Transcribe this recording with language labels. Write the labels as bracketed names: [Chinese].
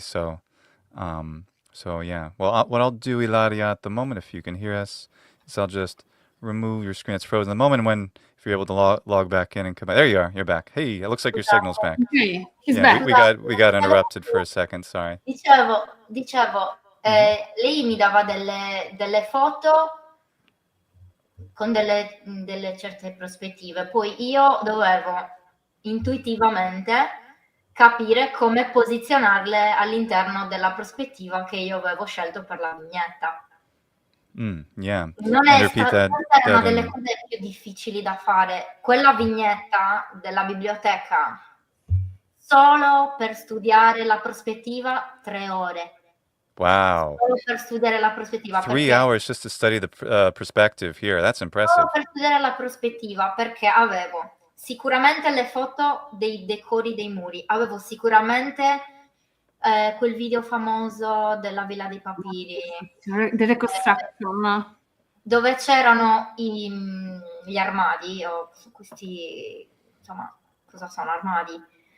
[English] So yeah. Well, what I'll do, Ilaria, at the moment, if you can hear us, is I'll just remove your screen. It's frozen. The moment if you're able to log back in and come back. There you are. You're back. Hey, it looks like your signal's back. Okay, he's Yeah, back. we got interrupted for a second. Sorry. [Italian] Dicevo, lei mi dava delle foto con delle certe prospettive, poi io dovevo intuitivamente capire come posizionarle all'interno della prospettiva che io avevo scelto per la vignetta. [English] Yeah. [Italian] Non è una delle cose più difficili da fare. Quella vignetta della biblioteca, solo per studiare la prospettiva, 3 ore. [English] Wow. [Italian] Solo per studiare la prospettiva. [English] 3 hours just to study the perspective here. That's impressive. [Italian] Solo per studiare la prospettiva, perché avevo sicuramente le foto dei decori dei muri, avevo sicuramente quel video famoso della Villa dei Papiri. [English] The reconstruction. [Italian] dove c'erano gli armadi, o questi, insomma, cosa sono armadi?